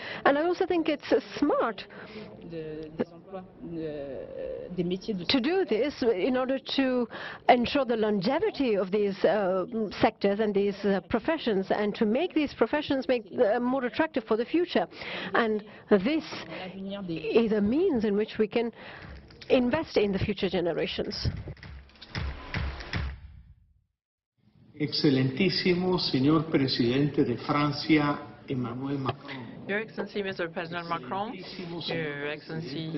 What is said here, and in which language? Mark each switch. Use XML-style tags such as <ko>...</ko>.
<en>And I also think it's smart to do this in order to ensure the longevity of these sectors and these professions, and to make these professions more attractive for the future. And this is a means in which we can invest in the future generations.</en> <es>Excelentísimo señor presidente de Francia, Emmanuel Macron.</es> <en>Your Excellency, Mr. President Macron, Your Excellency,</en>